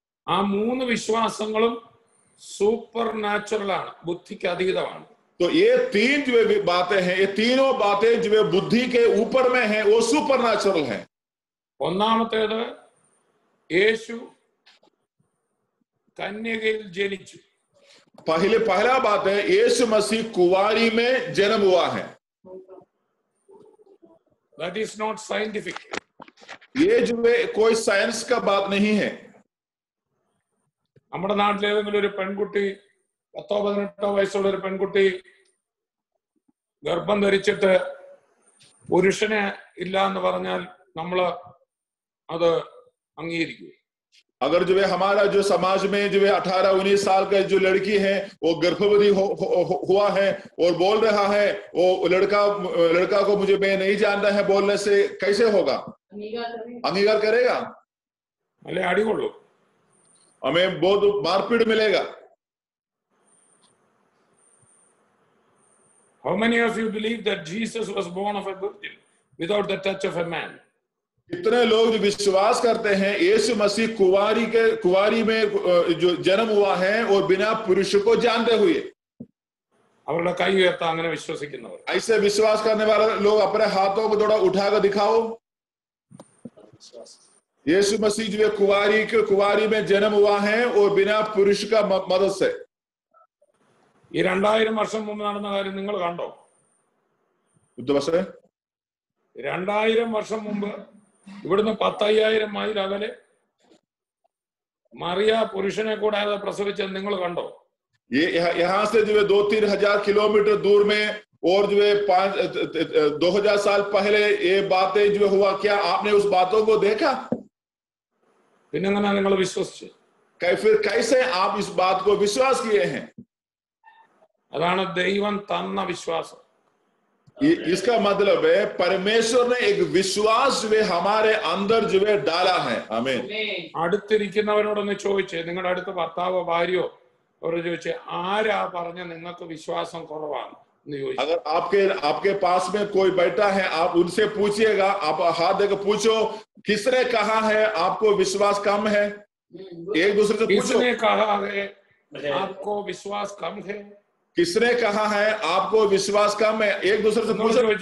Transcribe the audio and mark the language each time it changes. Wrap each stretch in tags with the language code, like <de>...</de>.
<ml>ആ 3 വിശ്വാസങ്ങളും super natural ആണ്, ബുദ്ധിക്ക് അതീതമാണ്.</ml> <hi>तो तो ये तीन जो बातें हैं, ये तीनों बातें जो बुद्धि के ऊपर में हैं, वो सुपरनैचुरल हैं।</hi> <ml>ഒന്നാമത്തേത് യേശു കന്യകയിൽ ജനിച്ചു.</ml> <hi>पहला बात है यीशु मसीह कुंवारी में जन्म हुआ है.</hi> <en>That is not scientific.</en> <hi>ये जो है कोई साइंस का बात नहीं है.</hi> <ml>നമ്മുടെ നാട്ടിൽ ഏതെങ്കിലും ഒരു പെൺകുട്ടി 10-18 വയസ്സുള്ള ഒരു പെൺകുട്ടി ഗർഭം ധരിച്ചിട്ട് പുരുഷനെ ഇല്ല എന്ന് പറഞ്ഞാൽ നമ്മള് അത് അംഗീകരിക്കും.</ml> <hi>अगर जो है हमारा जो समाज में जो है 18-19 साल का जो लड़की है वो गर्भवती हुआ है और बोल रहा है, वो लड़का को मुझे मैं नहीं जानता है बोलने से कैसे होगा? अंगीकार करेगा? अले आड़ी बोलो, हमें बहुत मारपीट मिलेगा.</hi> <en>How many of you believe that Jesus was born of a virgin without the touch of a man?</en> <hi>कितने लोग जो विश्वास करते हैं यीशु मसीह कुंवारी में जो जन्म हुआ है और बिना पुरुष को जानते हुए?</hi> <ml>അവരുടെ കൈ ഉയർത്താൻ അങ്ങനെ വിശ്വസിക്കുന്നവർ.</ml> <hi>ऐसे विश्वास करने वाले लोग अपने हाथों को थोड़ा उठाकर दिखाओ. यीशु मसीह जो कुंवारी में जन्म हुआ है और बिना पुरुष का मदद से.</hi> <ml>ഈ 2000 വർഷം മുമ്പ് നടന്ന കാര്യം നിങ്ങൾ കണ്ടോ? 2000 വർഷം മുമ്പ് ഇവിടുന്ന് 10,000 മൈൽ അകലെ മറിയ പുരുഷനെ കൂടാതെ പ്രസവിച്ചത് നിങ്ങൾ കണ്ടോ?</ml> <hi>यहाँ से जो है 2-3 हजार किलोमीटर दूर में और जो है 2000 साल पहले ये बातें जो हुआ, क्या आपने उस बातों को देखा?</hi> <ml>പിന്നെങ്ങനെ നിങ്ങൾ വിശ്വസിച്ചു?</ml> <hi>फिर कैसे आप इस बात को विश्वास किए हैं?</hi> <ml>അതാണ് ദൈവം തന്ന വിശ്വാസം.</ml> <hi>इसका मतलब है परमेश्वर ने एक विश्वास जो है हमारे अंदर जो है डाला है. आमीन.</hi> <ml>അടുത്തിരിക്കുന്നവരോടൊന്ന് ചോദിച്ചേ, നിങ്ങളുടെ അടുത്ത് ഭർത്താവോ ഭാര്യയോ അവർ ചോദിച്ചേ, ആരാ പറഞ്ഞ നിങ്ങൾക്ക് വിശ്വാസം കുറവാണ് എന്ന് ചോദിച്ചു.</ml> <hi>अगर आपके पास में कोई बैठा है, आप उनसे पूछिएगा, आप हाथ देकर पूछो, किसने कहा है आपको विश्वास कम है? एक दूसरे से पूछो, किसने कहा है आपको विश्वास कम है? किसने कहा है आपको विश्वास कम है? एक दूसरे से पूछो.</hi>